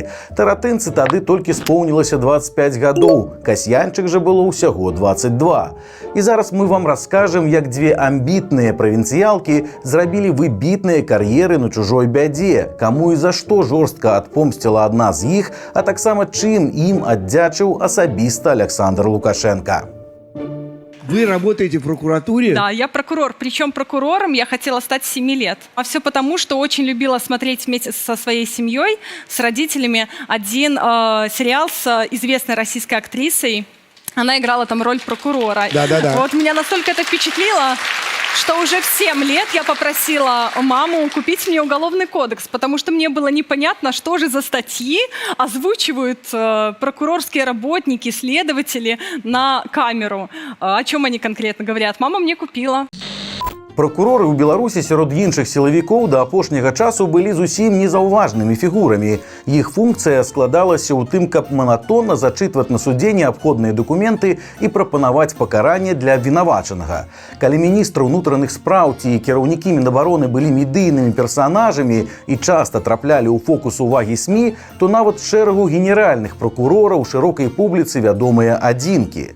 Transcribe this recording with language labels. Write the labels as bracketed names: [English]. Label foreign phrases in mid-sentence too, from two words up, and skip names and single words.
[Belarusian] Таратынцы тады толькі споўнілася 25 гадоў, Касьянчык жа было ўсяго 22. І зараз мы вам раскажам, як дзве амбітныя правінцыялкі зрабілі выбітныя кар'еры на чужой бядзе, каму і за што жорстка адпомсціла адна з іх, а таксама чым ім аддзячыў асабіста Александр Лукашенко. [Russian] Вы работаете в прокуратуре? Да, я прокурор. Причем прокурором я хотела стать с 7 лет. А все потому, что очень любила смотреть вместе со своей семьей, с родителями, один сериал с известной российской актрисой. Она играла там роль прокурора. Да. Вот меня настолько это впечатлило, что уже в 7 лет я попросила маму купить мне уголовный кодекс, потому что мне было непонятно, что же за статьи озвучивают прокурорские работники, следователи на камеру. О чем они конкретно говорят. Мама мне купила. [Belarusian] Прокуроры ў Беларусі сярод іншых сілавікоў да апошняга часу былі зусім незаўважнымі фігурамі. Іх функцыя складалася ў тым, каб манатонна зачытваць на судзе неабходныя дакументы і прапанаваць пакаранне для абвінавачанага. Калі міністры ўнутраных спраў ці кіраўнікі Мінабароны былі медыйнымі персанажамі і часта траплялі ў фокус увагі СМІ, то нават шэрагу генеральных прокурораў шырокай публіцы вядомыя адзінкі.